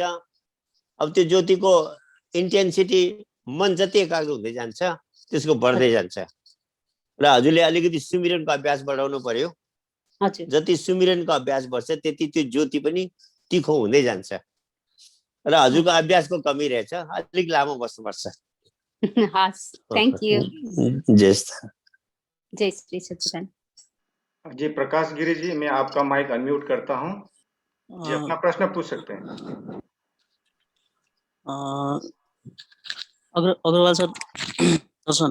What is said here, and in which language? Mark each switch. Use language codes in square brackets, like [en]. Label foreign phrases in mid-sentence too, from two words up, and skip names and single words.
[ne] अब त्यो ज्योतिको इन्टेन्सिटी मन जति एकाग्र हुँदै जान्छ त्यसको बढ्दै जान्छ र हजुरले अलिकति सुमिरनको अभ्यास बढाउनु पर्यो। जति सुमिरनको अभ्यास बढ्छ त्यति त्यो ज्योति पनि तिखो हुँदै जान्छ र हजुरको अभ्यासको कमी रहेछ, अलिक लामो बस्नुपर्छ। [en] thank you. [ne] जय श्री सच्चिदानंद [hi] जी। प्रकाश गिरी जी, मैं आपका माइक अनम्यूट करता हूं जी, अपना प्रश्न पूछ सकते हैं। अग्रवाल सर, दर्शन।